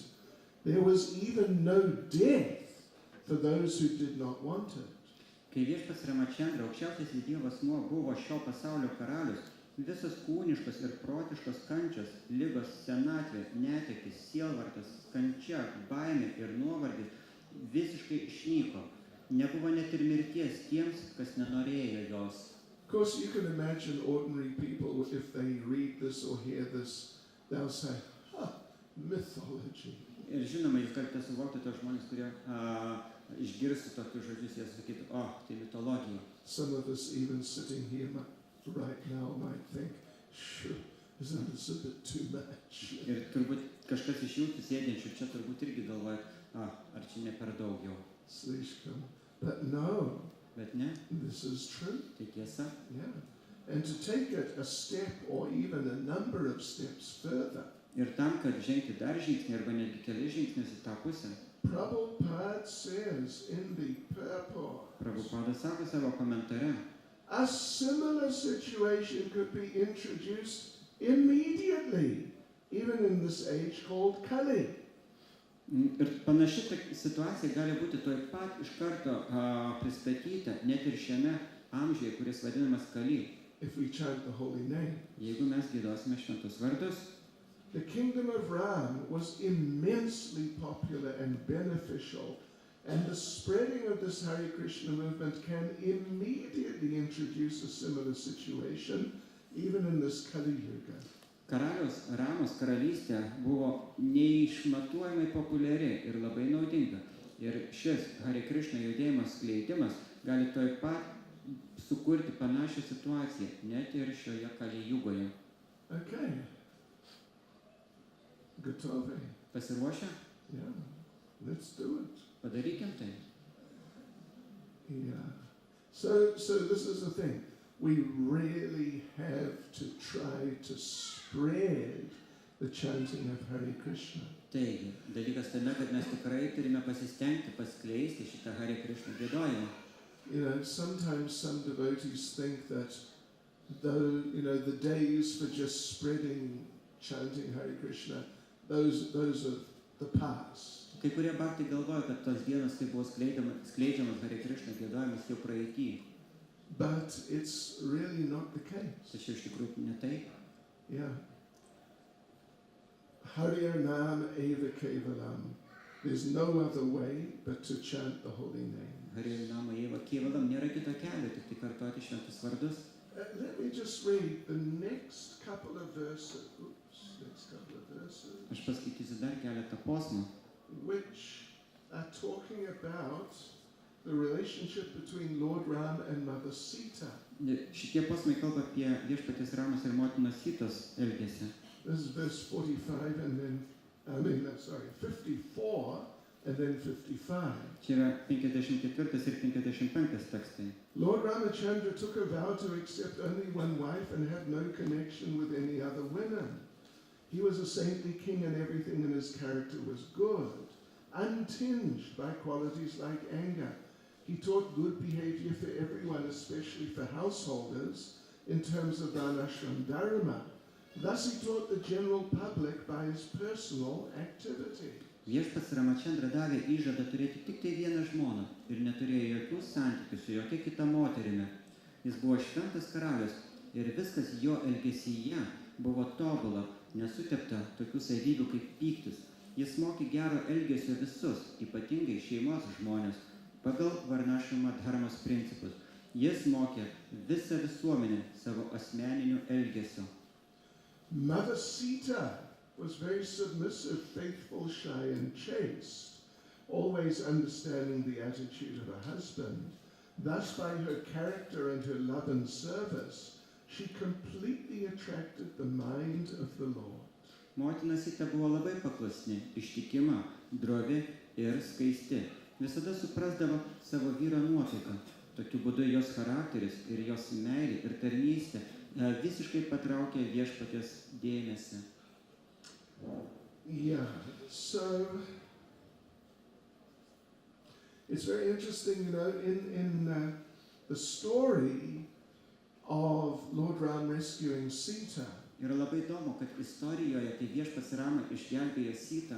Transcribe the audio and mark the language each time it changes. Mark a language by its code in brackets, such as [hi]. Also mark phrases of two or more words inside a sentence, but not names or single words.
[en] There was even no death for those who did not want it. [lt] Kai viešpats Ramachandra, aukščiausiasis Dievo asmuo, buvo šio pasaulio karalius, visas kūniškas ir protiškas kančias, ligos, senatvė, netektis, sielvartas, kančia, baimė ir nuovargis visiškai išnyko. Nebuvo net ir mirties tiems, kas nenorėjo jos. [en] Of course, you can imagine ordinary people, if they read this or hear this, they'll say, mythology. [lt] Ir žinoma, jūs galite suvokti tos žmonės, kurie išgirsti tokius žodžius, jie sakytų, tai mitologija. [en] Some of us even sitting here right now might think, sure, isn't this a bit too much? [lt] Ir turbūt kažkas iš jūsų sėdinčių čia turbūt irgi galvoja, ar čia ne per daug jau. Slishkam. [en] But no, [lt] Bet ne, [en] this is true. [lt] tai tiesa. [en] Yeah. And to take it a step or even a number of steps further, [lt] Ir tam, kad žengti dar žingsnį arba netgi keli žingsnius į tą pusę, [en] Prabhupada says in the purport, [lt] Prabhupada sako savo komentare, [en] a similar situation could be introduced immediately, even in this age called Kali. [lt] ir panaši situacija gali būti tuoj pat iš karto pristatyta net ir šiame amžiuje, kuris vadinamas Kali. [en] If we chant the holy name. [lt] Jeigu mes giedosime šventus vardus, [en] The kingdom of Ram was immensely popular and beneficial, and the spreading of this Hare Krishna movement can immediately introduce a similar situation, even in this Kali Yuga. [lt] karaliaus Ramos karalystė buvo neišmatuojamai populiari ir labai naudinga. Ir šis Hare Krishna judėjimas skleidimas gali tuoj pat sukurti panašią situaciją, net ir šioje Kali Jugoje. [en] Okay. Gatove. [lt] Pasiruošę? [en] Yeah. Let's do it. [lt] Padarykim tai. [en] Yeah. So this is the thing. We really have to try to spread the chanting of Hare Krishna. [lt] Taigi, dalykas tame, kad mes tikrai turime pasistengti paskleisti šitą Hare Krishna giedojimą. [en] You know, sometimes some devotees think that the days for just spreading chanting Hare Krishna, those are the past. [lt] Kai kurie bhaktai galvoja, kad tos dienos, kai buvo skleidžiamas Hare Krishna giedojimas, jau praeity. [en] But it's really not the case. [lt] Tačiau iš tikrųjų ne taip. [sa] Yeah. Hare Nam Eva Kevalam. [en] There's no other way but to chant the holy name. [sa] Hare Nama Eva Kevalam, [lt] nėra kito kelio, tik tai kartoti šventus vardus. [en] Let me just read the next couple of verses. [lt] Aš paskaitysiu dar keletą posmų, [en] Which are talking about the relationship between Lord Ram and Mother Sita. [lt] Šitie posmai kalba apie viešpaties Ramos ir motinos Sitos elgesį. [en] This is verse 45 and then, 54 and then 55. [lt] Čia yra 54 ir 55 tekstai. [en] Lord Ramachandra took a vow to accept only one wife and have no connection with any other women. He was a saintly king and everything in his character was good, untinged by qualities like anger. He taught good behavior for everyone, especially for householders, in terms of Varnashram Dharma. Thus he taught the general public by his personal activity. [lt] Viešpats Ramachandra davė įžadą turėti tik tai vieną žmoną ir neturėjo jokių santykių su jokia kita moterimi. Jis buvo šventas karalius ir viskas jo elgesyje buvo tobula, nesutepta tokių savybių kaip pyktis. Jis mokė gero elgesio visus, ypatingai šeimos žmonės, pagal Varnashama dharmos principus. Jis mokė visą visuomenę savo asmeniniu elgesiu. [en] Mother Sita was very submissive, faithful, shy, and chaste, always understanding the attitude of her husband. Thus, by her character and her love and service, she completely attracted the mind of the Lord. [lt] Motina Sita buvo labai paklusni, ištikima, drovi ir skaisti. Visada suprasdavo savo vyro nuotaiką. Tokiu būdu jos charakteris ir jos meilė ir tarnystė visiškai patraukė viešpaties dėmesį. [en] Yeah, so it's very interesting, you know, in the story of Lord Ram rescuing Sita, [lt] Yra labai įdomu, kad istorijoje, kai viešpats Rama išgelbėjo Sitą,